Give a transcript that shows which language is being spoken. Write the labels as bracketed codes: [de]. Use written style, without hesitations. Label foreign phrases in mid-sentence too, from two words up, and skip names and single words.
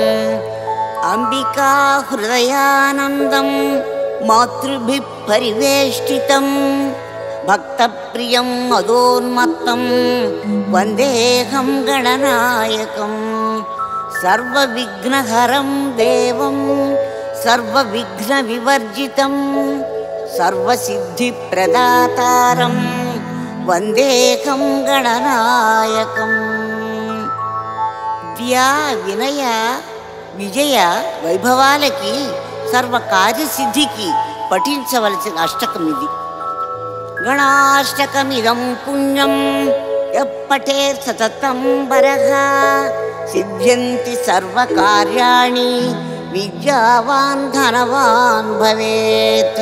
[sa] अम्बिका हृदयानन्दं मातृभिः परिवेष्टितं भक्तप्रियं मदोन्मत्तं वन्देऽहं गणनायकम्। सर्वविघ्नहरं देवं सर्वविघ्नविवर्जितं सर्वसिद्धिप्रदातारं वन्देऽहं गणनायकम्। [te] విద్యా వినయ విజయ వైభవాలకి సర్వకార్యసిద్ధికి పఠించవలసిన అష్టకం ఇది. [sa] గణాష్టకమిదం పుణ్యం యప్పఠేత్ సతతం వరః సిద్ధ్యంతి సర్వకార్యాణి విద్యావాన్ ధనవాన్ భవేత్.